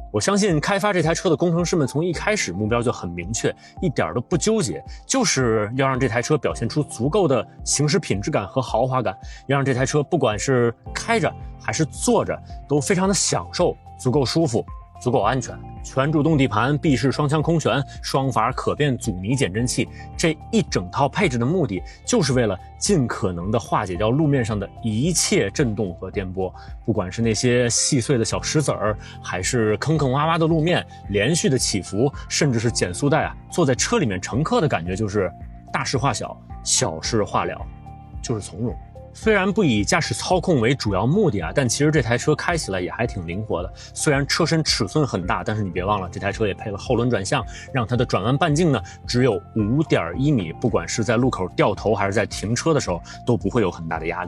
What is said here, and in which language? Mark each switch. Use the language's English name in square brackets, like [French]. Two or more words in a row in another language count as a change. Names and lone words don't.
[Chinese] 我相信開發這台車的工程師們從一開始目標就很明確，一點都不糾結，就是要讓這台車表現出足夠的行駛品質感和豪華感，要讓這台車不管是開着還是坐着都非常的享受，足夠舒服，足夠安全。全主動底盤、闭式雙腔空懸、雙閥可變阻尼減震器，這一整套配置的目的就是為了盡可能的化解掉路面上的一切震動和顛簸，不管是那些細碎的小石子兒，還是坑坑洼洼的路面、連續的起伏，甚至是減速帶啊，坐在車裡面乘客的感覺就是大事化小，小事化了，就是從容。雖然不以駕駛操控為主要目的啊，但其實這台車開起來也還挺靈活的。雖然車身尺寸很大，但是你別忘了，這台車也配了後輪轉向，讓它的轉彎半徑呢只有5.1米，不管是在路口掉頭還是在停車的時候，都不會有很大的壓力。